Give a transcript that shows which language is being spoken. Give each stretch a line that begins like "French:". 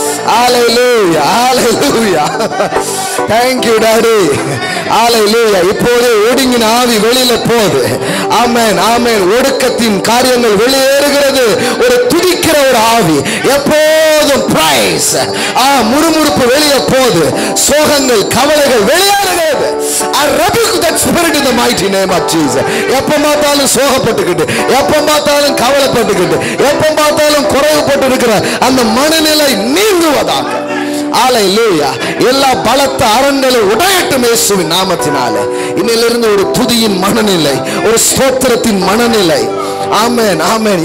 English: Hallelujah, hallelujah. Thank you, Daddy. Hallelujah.
Tamil: இப்போது ஒடுங்கின ஆவி வெளியில போகுது. ஆமென், ஆமென். ஒடுக்கத்தின் காரியங்கள் வெளியேறுகிறது. ஒரு துதிக்கிற ஒரு ஆவி எப்போதும் பிரைஸ், முறுமுறுப்பு வெளியே போகுது. சோகங்கள் கவலைகள் வெளியேறுகிறது.
English: I rebuke that spirit in the mighty name of Jesus.
Tamil: எப்ப பார்த்தாலும் சோகப்பட்டுக்கிட்டு, எப்ப பார்த்தாலும் கவலைப்பட்டுக்கிட்டு, எப்ப பார்த்தாலும் குறைவுபட்டு இருக்கிற அந்த மனநிலை நீங்குவதாக. ஹalleluya. எல்லா பலத்த அரண்களை உடையட்டும் இயேசுவின் நாமத்தினாலே. இன்னிலிருந்து ஒரு துதியின் மனநிலை, ஒரு ஸ்தோத்திரத்தின் மனநிலை. ஆமென், ஆமென்.